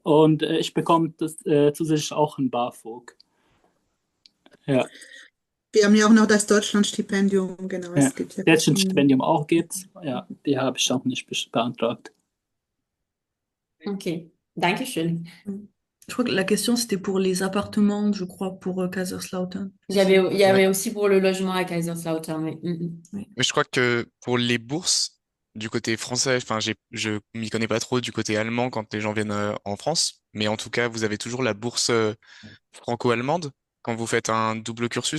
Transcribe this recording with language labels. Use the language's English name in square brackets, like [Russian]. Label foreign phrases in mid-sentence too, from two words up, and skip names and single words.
[German] Und ich bekomme das zusätzlich auch ein BAföG. Ja, Wir haben ja auch noch das Deutschlandstipendium, genau, ja. es gibt ja Jetzt ein verschiedene. Stipendium auch gibt's. Ja, die habe ich auch nicht beantragt. Ok, Dankeschön. [French] Je crois que la question, c'était pour les appartements, je crois, pour Kaiserslautern. Il y Ouais. avait aussi pour le logement à Kaiserslautern, oui. Oui. Mais je crois que pour les bourses, du côté français, enfin, je m'y connais pas trop du côté allemand quand les gens viennent en France, mais en tout cas, vous avez toujours la bourse franco-allemande quand vous faites un double cursus.